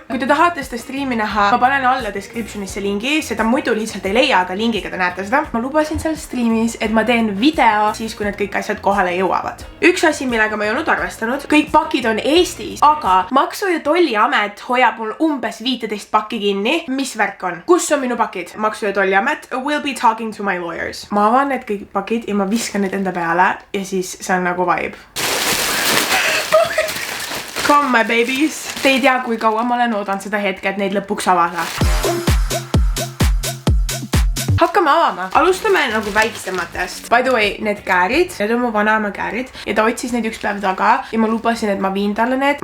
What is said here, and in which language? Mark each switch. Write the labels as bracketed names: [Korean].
[Estonian] Kui te tahate seda striimi näha, ma panen alla descriptionisse lingi, seda muidu lihtsalt ei leia, aga lingiga te näete seda. Ma lubasin seal striimis, et ma teen video siis, kui need kõik asjad kohale jõuavad. Üks asi, millega ma ei olnud arvestanud, kõik pakid on Eestis, aga Maksu- ja Tolliamet hoiab mul umbes 15 pakki kinni. Mis värk on? Kus on minu pakid? [English] Maksu- ja Tolliamet will be talking to my lawyers. [Estonian] Ma avan need kõik pakid ja ma viskan need enda peale ja siis see on nagu vibe. [English] Come my babies. [Estonian] Te ei tea, kui kaua ma olen oodanud seda hetke, et neid lõpuks avada. Hakkame avama. Alustame nagu väiksematest. [English] By the way, [Estonian] need käärid, need on mu vanaema käärid ja ta otsis neid üks päev taga ja ma lubasin, et ma viin talle need.